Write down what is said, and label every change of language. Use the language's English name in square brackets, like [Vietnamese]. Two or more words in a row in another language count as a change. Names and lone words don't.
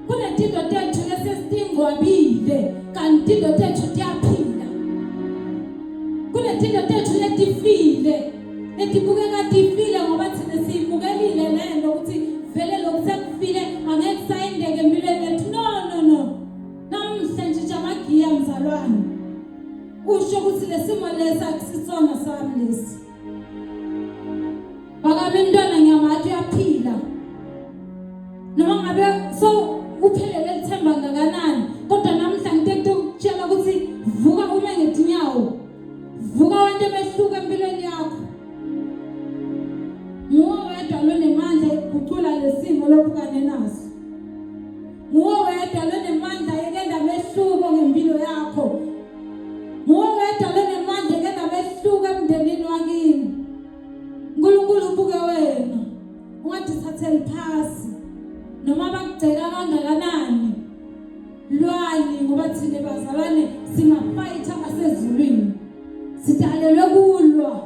[Swati] kunetinto tethu lesesingwabile kanti tinto tethu tiyaphila. Kunetinto tethu letifile letibukeka tifile ngoba thina siyibukelile lento ukuthi vele lokusekufile angeke kusayendeke empilweni yethu. No. Namhlanje nje amagiya mzalwane. Usho ukuthi lesimo lesi akusisona sami lesi. Bakabe intwana ngiyamathi uyaphila. Noma ngabe so uphelele lithemba ngakanani, kodwa namhlanje ngikutshela ukuthi vuka uma ngetinyawo. Vuka wente behluka empilweni yakho. Nguwe wedwa lonemandla ekugucula lesimo lophukane naso. Nguwe wedwa lonemandla ekenda behluko ngempilo yakho. Nguwe wedwa lonemandla ekenda behluka emndenini wakini. uNkulunkulu ubuke wena. Ungatithatheli phasi. Noma bakugceka kangakanani. Lwani ngoba thina bazalwane singafayitha asezulwini. Sidalelwe kulwa.